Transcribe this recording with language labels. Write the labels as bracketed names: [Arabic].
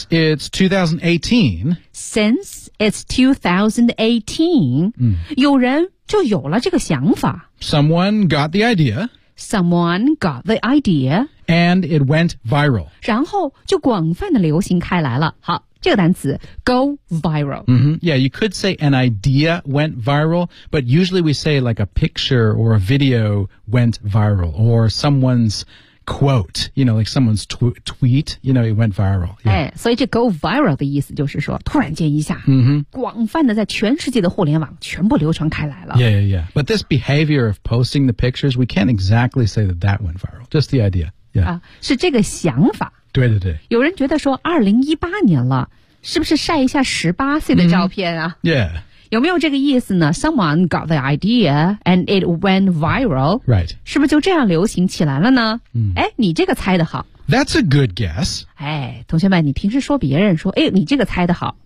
[English] Since it's 2018,、 [Chinese] 有人就有了这个想法。 [English] Someone got the idea. And it went viral. [Chinese] 然后就广泛的流行开来了。好。这个单词 go viral、 [English] mm-hmm. Yeah, you could say an idea went viral, but usually we say like a picture or a video went viral, or someone's quote, you know, like someone's tweet, you know, it went viral、yeah. [Chinese] 哎、所以这 go viral 的意思就是说突然间一下、广泛的在全世界的互联网全部流传开来了 [English] Yeah. But this behavior of posting the pictures, we can't exactly say that went viral, just the idea、 [Chinese] 是这个想法对对对，有人觉得说2018年了，是不是晒一下18岁的照片啊、 [English] Yeah. [Chinese] 有没有这个意思呢？ [English] Someone got the idea and it went viral. Right. [Chinese] 是不是就这样流行起来了呢？哎，你这个猜得好。 [English] That's a good guess. [Chinese] 哎，同学们，你平时说别人说，哎，你这个猜得好。